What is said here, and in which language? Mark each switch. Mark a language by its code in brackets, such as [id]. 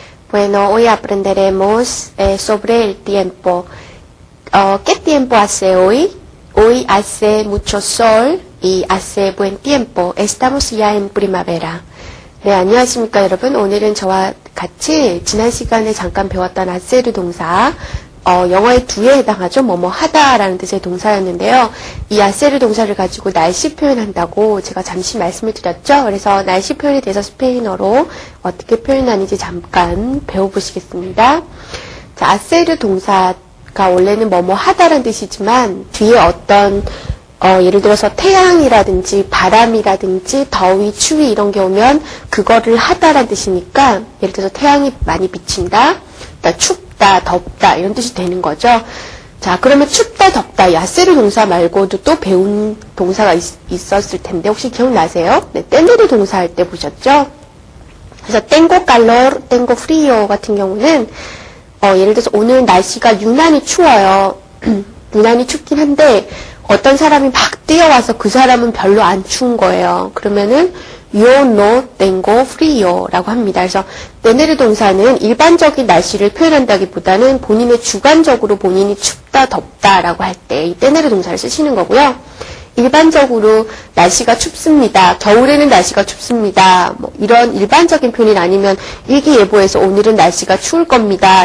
[es] Bueno, hoy aprenderemos sobre el tiempo. ¿Qué tiempo hace hoy? Hoy hace mucho sol y hace buen tiempo. Estamos ya en primavera. [ko] 네, 안녕하십니까 여러분. 오늘은 저와 같이 지난 시간에 잠깐 배웠던 아세르 동사, 영어의 do에 해당하죠. 뭐뭐 하다라는 뜻의 동사였는데요. 이 아세르 동사를 가지고 날씨 표현한다고 제가 잠시 말씀을 드렸죠. 그래서 날씨 표현에 대해서 스페인어로 어떻게 표현하는지 잠깐 배워보시겠습니다. 자, 아세르 동사가 원래는 뭐뭐 하다라는 뜻이지만 뒤에 어떤 예를 들어서 태양이라든지 바람이라든지 더위, 추위 이런 게 오면 그거를 하다라는 뜻이니까 예를 들어서 태양이 많이 비친다, 춥다, 덥다 이런 뜻이 되는 거죠. 자, 그러면 춥다, 덥다, 야세르 동사 말고도 또 배운 동사가 있었을 텐데 혹시 기억나세요? 네, 떼내리 동사 할 때 보셨죠? 그래서 [es] tengo calor, tengo frío [ko] 같은 경우는 예를 들어서 오늘 날씨가 유난히 추워요. 유난히 춥긴 한데 어떤 사람이 막 뛰어와서 그 사람은 별로 안 추운 거예요. 그러면은 [es] yo no tengo frío [ko] 라고 합니다. 그래서 tener 동사는 일반적인 날씨를 표현한다기보다는 본인의 주관적으로 본인이 춥다, 덥다 라고 할 때 이 tener 동사를 쓰시는 거고요. 일반적으로 날씨가 춥습니다. 겨울에는 날씨가 춥습니다. 뭐 이런 일반적인 표현이 아니면 일기예보에서 오늘은 날씨가 추울 겁니다.